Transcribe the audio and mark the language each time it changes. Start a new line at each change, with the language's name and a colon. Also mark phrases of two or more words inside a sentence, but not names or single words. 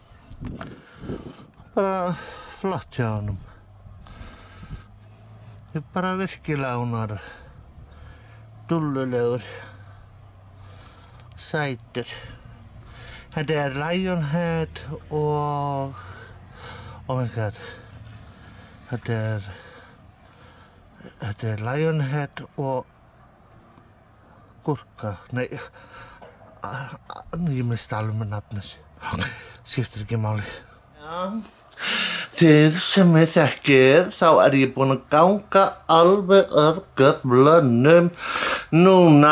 Icelandic: Bara flott hjá honum. Ég er bara virkilega ánægður. Dullulegur. Sætur. Þetta er Lionhead og...
English: Oh my god.
Icelandic: Þetta er Lionhead og... Gúrka. Nei. Ég misti alveg með nafnið. Skiptir ekki máli. Já. Þið sem ég þekkið, þá er ég búinn að ganga alveg að göflunum núna.